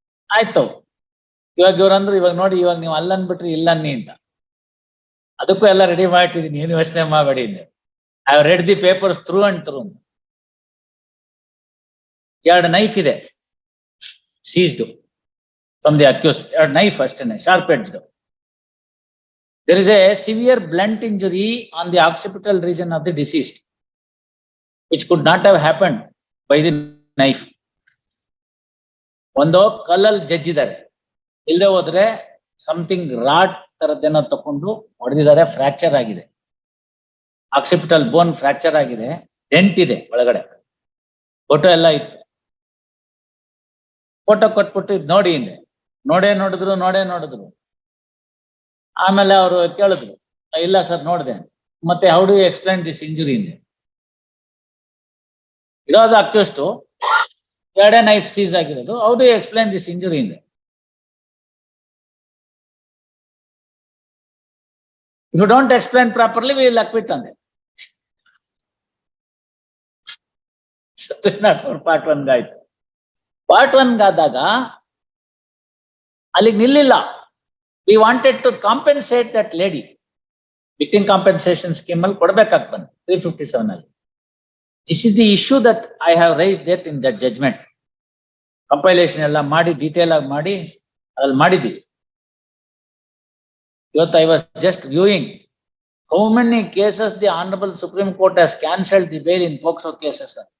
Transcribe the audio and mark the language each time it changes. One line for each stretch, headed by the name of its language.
Kannada: ಆಯ್ತು, ಇವಾಗ ಇವ್ರಂದ್ರು, ಇವಾಗ ನೋಡಿ, ಇವಾಗ ನೀವು ಅಲ್ಲನ್ಬಿಟ್ರಿ ಇಲ್ಲನ್ನಿ ಅಂತ. ಅದಕ್ಕೂ ಎಲ್ಲ ರೆಡಿ ಮಾಡಿಟ್ಟಿದೀನಿ, ಏನು ಯೋಚನೆ ಮಾಡಬೇಡಿ.
English: I have read the papers through and through
Kannada: ಅಂತ.
English: 2 knife ಇದೆ seized from the accused, 2 knife ಅಷ್ಟೇನೆ, sharp edged. There is a severe blunt injury on the occipital region of the deceased, which could not have happened by the knife.
Kannada: ಒಂದು ಕಲ್ಲಲ್ಲಿ ಜಜ್ಜಿದ್ದಾರೆ, ಇಲ್ಲದೆ ಹೋದ್ರೆ something rod ತರದ್ದೇನೋ ತಕೊಂಡು ಹೊಡೆದಿದ್ದಾರೆ, fracture ಆಗಿದೆ, occipital ಬೋನ್ fracture ಆಗಿದೆ, dent ಇದೆ ಒಳಗಡೆ. ಫೋಟೋ ಎಲ್ಲ ಇತ್ತು. ಫೋಟೋ ಕೊಟ್ಬಿಟ್ಟು ಇದು ನೋಡಿ ಹಿಂದೆ, ನೋಡೇ ನೋಡಿದ್ರು. ಆಮೇಲೆ ಅವರು ಕೇಳಿದ್ರು, ಇಲ್ಲ ಸರ್ ನೋಡಿದೆ. ಮತ್ತೆ
English: how do you explain this injury
Kannada: ಇಂದೆ?
English: ಇರೋದು accused, 2 knife seize ಆಗಿರೋದು, how do you explain this injury ಇಂದೆ? If you don't explain properly we will acquit ಅಂದೆ.
Kannada: ಪಾರ್ಟ್ 1 ಆಯ್ತು. ಪಾರ್ಟ್ 1 ಆದಾಗ ಅಲ್ಲಿಗೆ ನಿಲ್ಲಿಲ್ಲ.
English: We wanted to compensate that lady.
Kannada: Victim compensation scheme ಅಲ್ಲಿ ಕೊಡ್ಬೇಕಾಗಿ ಬಂತು 357 ಅಲ್ಲಿ.
English: This is the issue that I have raised that in that judgment.
Kannada: Compilation ಎಲ್ಲ ಮಾಡಿ detail ಆಗಿ ಮಾಡಿ ಅದ್ರಲ್ಲಿ ಮಾಡಿದ್ದೀವಿ.
English: ಇವತ್ತು I was just viewing how many cases the Honorable Supreme Court has cancelled the bail in POCSO cases.